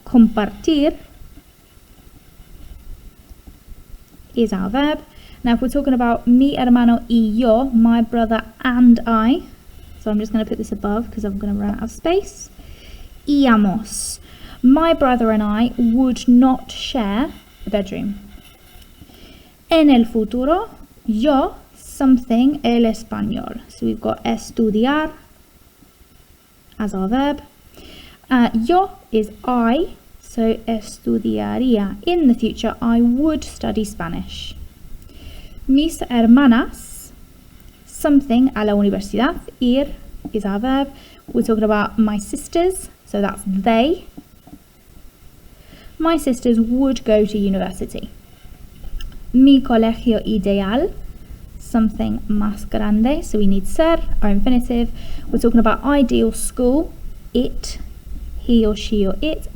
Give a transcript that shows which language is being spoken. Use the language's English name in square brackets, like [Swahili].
[English] Compartir is our verb, Now if we're talking about [Spanish] mi hermano y yo, [English] my brother and I, so I'm just going to put this above because I'm going to run out of space. Íamos. My brother and I would not share a bedroom. [Spanish] En el futuro, yo something el español. [English] So we've got estudiar as our verb. Yo is I, so estudiaría. In the future, I would study Spanish. [Spanish] Mis hermanas, something a la universidad. [English] Ir is our verb. We're talking about my sisters, so that's they. My sisters would go to university. [Spanish] Mi colegio ideal, [English] something [Spanish] más grande, [English] so we need ser, our infinitive. We're talking about ideal school, it, he or she or it.